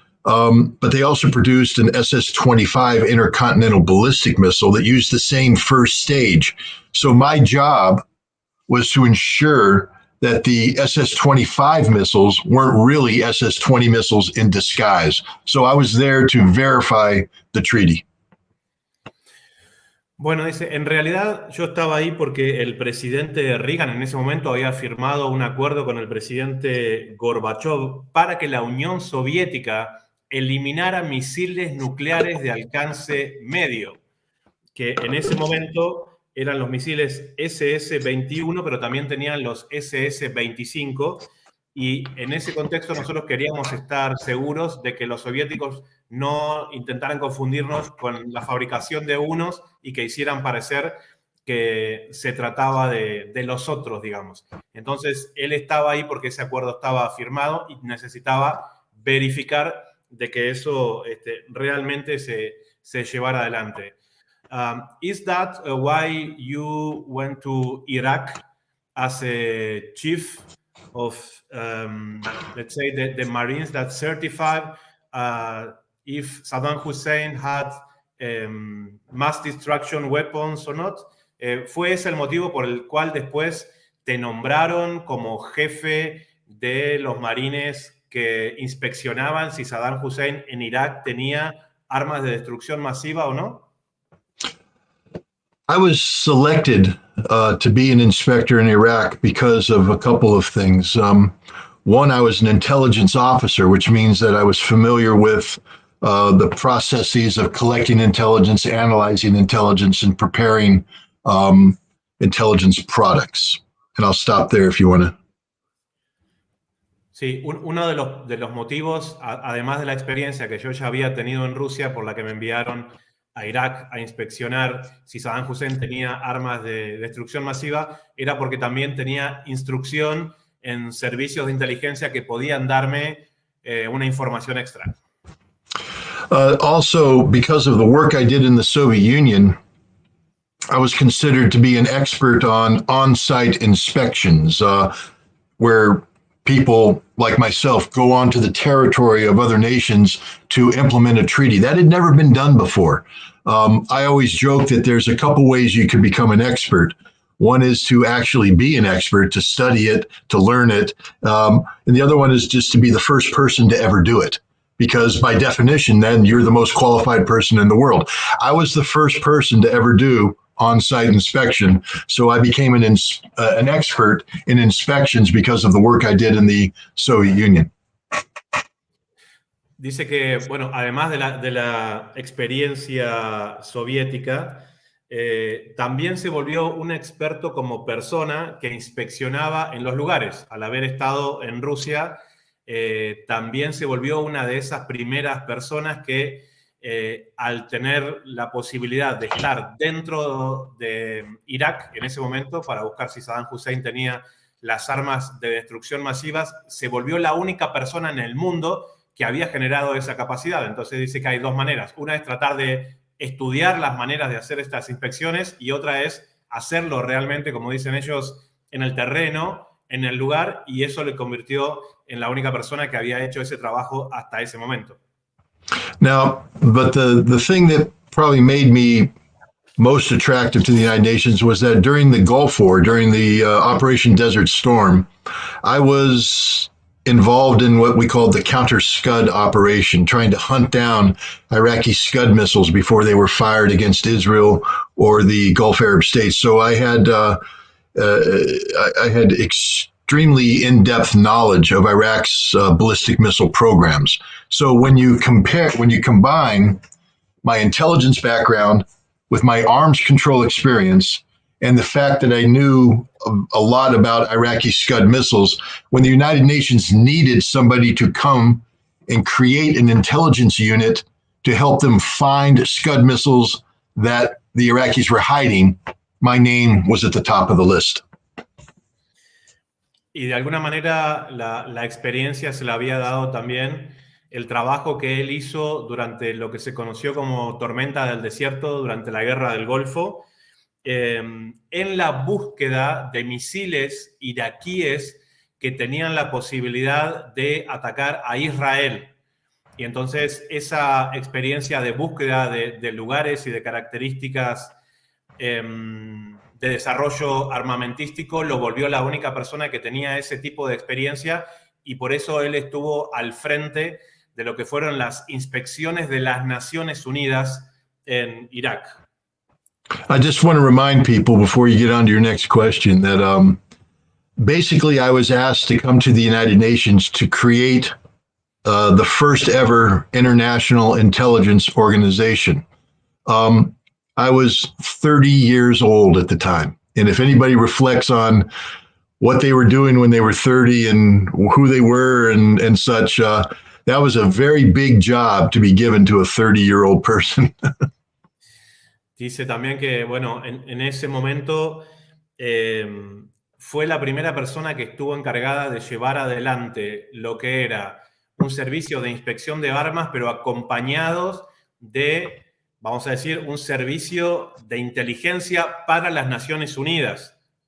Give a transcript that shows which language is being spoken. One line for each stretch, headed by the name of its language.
English: But they also produced an SS-25 intercontinental ballistic missile that used the same first stage. So my job was to ensure that the SS-25 missiles weren't really SS-20 missiles in disguise. So I was there to verify the treaty.
Spanish: Bueno, dice, en realidad yo estaba ahí porque el presidente Reagan en ese momento había firmado un acuerdo con el presidente Gorbachev para que la Unión Soviética eliminara misiles nucleares de alcance medio, que en ese momento eran los misiles SS-21, pero también tenían los SS-25, y en ese contexto nosotros queríamos estar seguros de que los soviéticos no intentaran confundirnos con la fabricación de unos y que hicieran parecer que se trataba de los otros, digamos. Entonces, él estaba ahí porque ese acuerdo estaba firmado y necesitaba verificar de que eso realmente se llevara adelante.
English: Is that why you went to Iraq as a chief of, let's say, the Marines that certified if Saddam Hussein had mass destruction weapons or not?
Spanish: ¿Fue ese el motivo por el cual después te nombraron como jefe de los marines que inspeccionaban si Saddam Hussein en Irak tenía armas de destrucción masiva o no?
English: I was selected to be an inspector in Iraq because of a couple of things. One, I was an intelligence officer, which means that I was familiar with the processes of collecting intelligence, analyzing intelligence, and preparing intelligence products. And I'll stop there if you want to.
Spanish: Sí, uno de los motivos, además de la experiencia que yo ya había tenido en Rusia, por la que me enviaron a Irak a inspeccionar si Saddam Hussein tenía armas de destrucción masiva, era porque también tenía instrucción en servicios de inteligencia que podían darme una información extra.
English: Also, because of the work I did in the Soviet Union, I was considered to be an expert on on-site inspections, where people like myself go onto the territory of other nations to implement a treaty. That had never been done before. I always joke that there's a couple ways you can become an expert. One is to actually be an expert, to study it, to learn it. And the other one is just to be the first person to ever do it. Because by definition, then you're the most qualified person in the world. I was the first person to ever do on-site inspection. So I became an expert in inspections because of the work I did in the Soviet Union.
Spanish: Dice que, bueno, además de la experiencia soviética, también se volvió un experto como persona que inspeccionaba en los lugares. Al haber estado en Rusia, también se volvió una de esas primeras personas que al tener la posibilidad de estar dentro de Irak en ese momento para buscar si Saddam Hussein tenía las armas de destrucción masivas, se volvió la única persona en el mundo que había generado esa capacidad. Entonces dice que hay dos maneras. Una es tratar de estudiar las maneras de hacer estas inspecciones y otra es hacerlo realmente, como dicen ellos, en el terreno, en el lugar, y eso le convirtió en la única persona que había hecho ese trabajo hasta ese momento.
English: Now, but the thing that probably made me most attractive to the United Nations was that during the Gulf War, during the Operation Desert Storm, I was involved in what we called the counter-Scud operation, trying to hunt down Iraqi Scud missiles before they were fired against Israel or the Gulf Arab states. So I had extremely in-depth knowledge of Iraq's ballistic missile programs. So when you combine my intelligence background with my arms control experience and the fact that I knew a lot about Iraqi Scud missiles, when the United Nations needed somebody to come and create an intelligence unit to help them find Scud missiles that the Iraqis were hiding, my name was at the top of the list.
Spanish: Y de alguna manera la experiencia se la había dado también el trabajo que él hizo durante lo que se conoció como tormenta del desierto, durante la guerra del Golfo, en la búsqueda de misiles iraquíes que tenían la posibilidad de atacar a Israel. Y entonces esa experiencia de búsqueda de lugares y de características de desarrollo armamentístico lo volvió la única persona que tenía ese tipo de experiencia, y por eso él estuvo al frente de lo que fueron las inspecciones de las Naciones Unidas en Irak.
English: I just want to remind people before you get on to your next question that basically I was asked to come to the United Nations to create the first ever international intelligence organization. I was 30 years old at the time. And if anybody reflects on what they were doing when they were 30 and who they were and such, that was a very big job to be given to a 30-year-old person.
Spanish: Dice también que, bueno, en ese momento fue la primera persona que estuvo encargada de llevar adelante lo que era un servicio de inspección de armas, pero acompañados de, vamos a decir, un servicio de inteligencia para las Naciones Unidas.